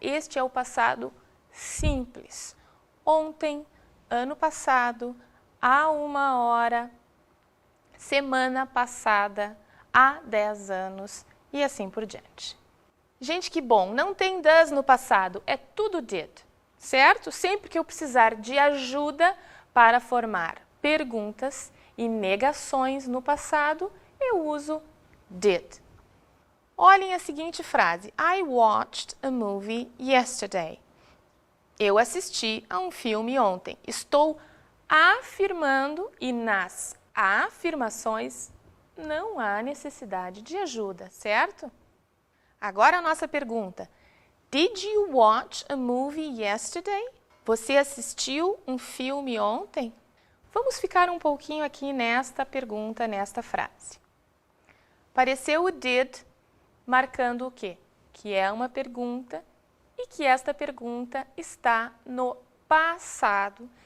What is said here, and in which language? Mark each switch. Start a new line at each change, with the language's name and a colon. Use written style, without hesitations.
Portuguese: Este é o passado simples. Ontem, ano passado, há 1 hora, semana passada, há 10 anos e assim por diante. Gente, que bom! Não tem does no passado, é tudo did, certo? Sempre que eu precisar de ajuda para formar perguntas e negações no passado, eu uso did. Olhem a seguinte frase.
English: I watched a movie yesterday.
Portuguese: Eu assisti a um filme ontem. Estou afirmando e nas afirmações não há necessidade de ajuda, certo? Agora a nossa pergunta.
English: Did you watch a movie yesterday?
Portuguese: Você assistiu um filme ontem? Vamos ficar um pouquinho aqui nesta pergunta, nesta frase. Apareceu o did marcando o quê? Que é uma pergunta e que esta pergunta está no passado.